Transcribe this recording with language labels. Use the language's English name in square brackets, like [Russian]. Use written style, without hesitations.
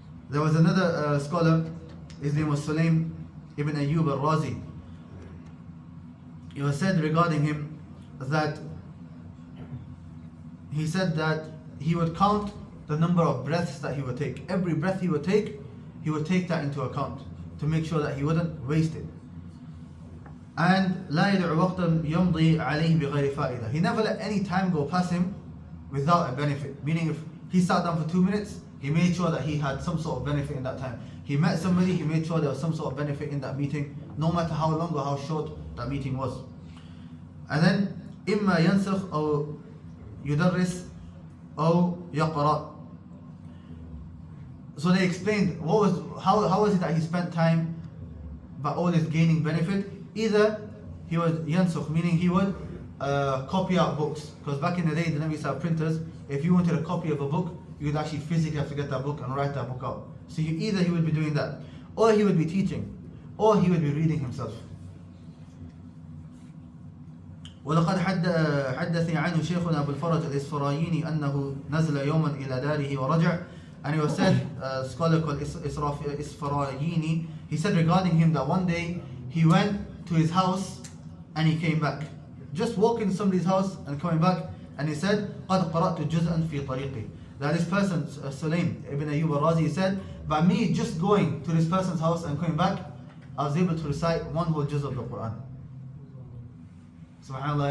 [English] There was another scholar, his name was Sulaim ibn Ayyub al-Razi. It was said regarding him that he said that he would count the number of breaths that he would take. Every breath he would take that into account to make sure that he wouldn't waste it. And [Arabic] لا يدع وقتا يمضي عليه بغير فائدة. [English] He never let any time go past him without a benefit. Meaning, if he sat down for 2 minutes, he made sure that he had some sort of benefit in that time. He met somebody, he made sure there was some sort of benefit in that meeting, no matter how long or how short that meeting was. And then [Arabic] إما ينسخ أو يدرس أو يقرأ. [English] So they explained how was it that he spent time by always gaining benefit. Either he was yansukh, meaning he would copy out books, because back in the day, the Nabi used to have printers. If you wanted a copy of a book, you would actually physically have to get that book and write that book out. So either he would be doing that, or he would be teaching. or he would be reading himself. [Arabic] ولقد حدثني عنه شيخنا أبو الفرج الإسفرايني أنه نزل يوما إلى داره ورجع. [English] And he was said, a scholar called Isfarayini, he said regarding him that one day he went to his house and he came back. Just walking to somebody's house and coming back, and he said, [Arabic] قَدْ قَرَأْتُ جُزْءًا فِي طَرِيقِي. [English] That this person, Sulaim ibn Ayyub al-Razi, said, by me just going to this person's house and coming back, I was able to recite one whole juz of the Qur'an. SubhanAllah.